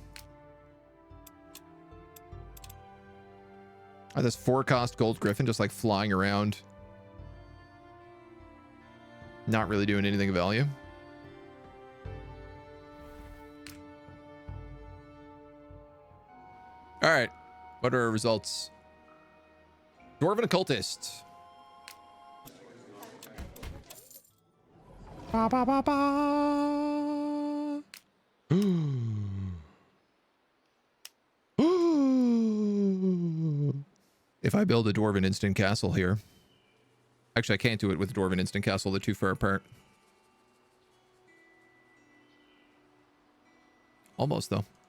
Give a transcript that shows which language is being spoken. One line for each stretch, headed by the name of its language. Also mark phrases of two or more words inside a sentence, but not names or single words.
English: Oh, this 4-cost gold griffin just like flying around. Not really doing anything of value. All right. What are our results? Dwarven occultist. Ba, ba, ba, ba. If I build a dwarven instant castle here. Actually, I can't do it with dwarven instant castle. They're too far apart. Almost, though.